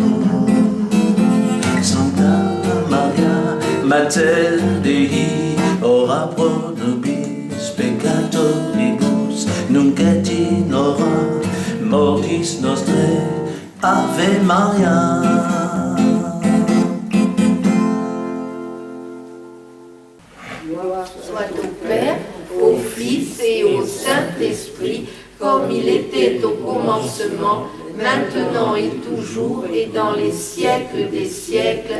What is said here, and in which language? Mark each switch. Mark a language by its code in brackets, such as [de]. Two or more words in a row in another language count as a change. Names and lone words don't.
[la] Santa Maria, Mater Dei, ora pro nobis peccatoribus, nunc et in hora mortis nostrae. Ave Maria. [fr] Soit au Père, au Fils et au Saint-Esprit, comme il était au commencement, maintenant et toujours, et dans les siècles des siècles.